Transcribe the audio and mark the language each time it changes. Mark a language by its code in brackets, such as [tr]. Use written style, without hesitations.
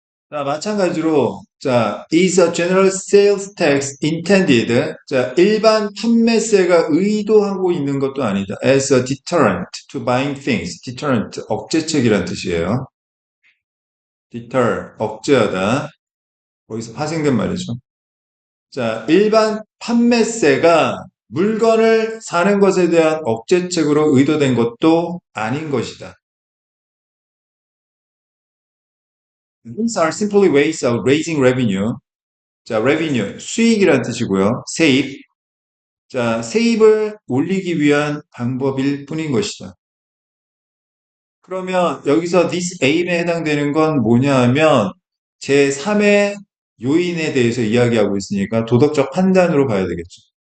[ko] 자, 마찬가지로 자, [en] is a general sales tax intended? [ko] 자, 일반 판매세가 의도하고 있는 것도 아니다. [en] As a deterrent to buying things. [ko] deterrent 억제책이란 뜻이에요. deter 억제하다. 거기서 파생된 말이죠. 자, 일반 판매세가 물건을 사는 것에 대한 억제책으로 의도된 것도 아닌 것이다. [en] These are simply ways of raising revenue. [ko] 자, revenue, 수익이란 뜻이고요. 세입. 자, 세입을 올리기 위한 방법일 뿐인 것이다. 그러면 여기서 [en] this aim [ko] 에 해당되는 건 뭐냐 하면 제3의 요인에 대해서 이야기하고 있으니까 도덕적 판단으로 봐야 되겠죠.